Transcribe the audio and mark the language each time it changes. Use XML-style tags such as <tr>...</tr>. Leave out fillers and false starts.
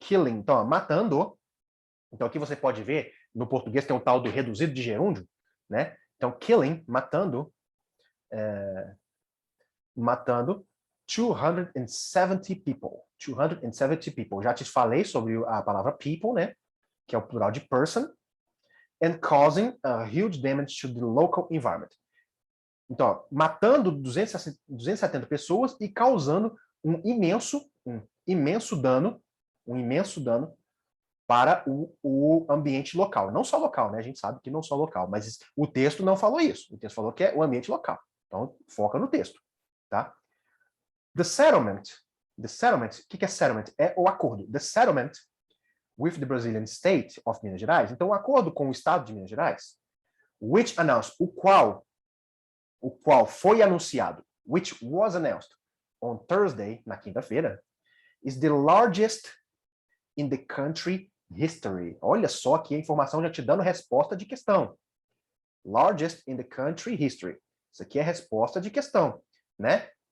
<pt>Então, matando. Então, aqui você pode ver, no português tem um tal do reduzido de gerúndio, né? Então,</pt> <en>killing,</en> <pt>matando</pt> <en>270 people. 270 people.</en> <pt>Já te falei sobre a palavra people, né? Que é o plural de person.</pt> <en>And causing a huge damage to the local environment.</en> <pt>Então, ó, matando 270 pessoas e causando um imenso dano para o ambiente local. Não só local, né? A gente sabe que não só local, mas o texto não falou isso. O texto falou que é o ambiente local. Então, foca no texto, tá?</pt> <en>The settlement,</en> <pt>o que é settlement? É o acordo.</pt> <en>The settlement with the Brazilian state of Minas Gerais.</en> <pt>Então, o acordo com o estado de Minas Gerais,</pt> <en>which announced,</en> <pt>o qual foi anunciado,</pt> <en>which was announced on Thursday,</en> <pt>na quinta-feira,</pt> <en>is the largest in the country history.</en> <pt>Olha só que a informação já te dando resposta de questão.</pt> <en>Largest in the country history.</en> <pt>Isso aqui é resposta de questão, né?</pt>